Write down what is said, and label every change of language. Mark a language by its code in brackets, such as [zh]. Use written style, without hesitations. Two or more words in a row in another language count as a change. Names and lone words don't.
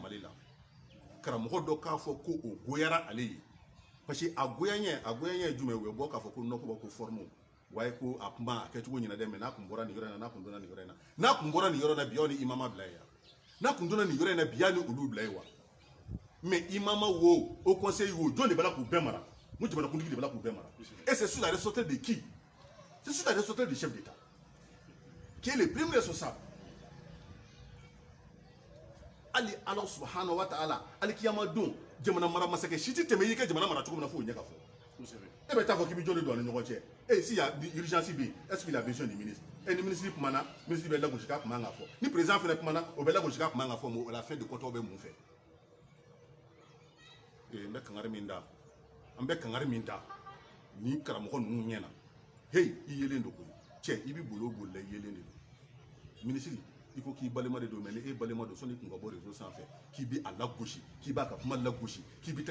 [bm] mali la karamɔgɔ dɔ k'a fɔ ko o goyara ale ye parce que a goyaɲɛ ye jumɛn ye u bɛ bɔ k'a fɔ ko nɔgɔ ko forme waye ko a kuma a kɛcogo ɲɛna dɛ mais n'a kun bɔra nin yɔrɔ in na n'a kun donna nin yɔrɔ in na n'a kun bɔra nin yɔrɔ in na bi aw ni imama bila ye n'a kun donna nin yɔrɔ in na bi y'a ni olu bila ye wa mais imama wo [fr] au conseil [bm] wo jɔn de b'a la k'u bɛɛ mara mun jamanakuntigi de b'a la k'u bɛɛ mara [fr] et c'est sous la responsabilité de qui c'est sous la responsabilité du chef d'État qui est le premier responsable [bm] ali [ar] الله سبحانه وتعالى [bm] ali kiyama don jamana mara masakɛ si tɛ tɛmɛ i ka jamana mara cogo min na fo o ɲɛ ka fɔ e bɛ taa fɔ k'i bɛ jɔn de don a ni ɲɔgɔn cɛ [fr] et s'il y a urgence [bm] bɛ yen [fr] est-ce qu'il a besoin du ministre et [bm] ni ministre kumana ministre bɛ lagosi k'a kun man kan ka fɔ ni président fana kumana o bɛ lagosi k'a kun man kan ka fɔ [fr] mais à la fin de compte [bm] aw bɛ mun fɛ n bɛ kangari min da an bɛ kangari min da ni karamɔgɔ ninnu ɲɛna hey i yelen don koyi cɛ i bɛ boli o bolila i yelen de don minisiri i ko k'i balima de don mais ni e balima don sɔnni kun ka bɔ réseau sanfɛ k'i bɛ a lagosi k'i b'a ka kuma lagosi k'i bɛ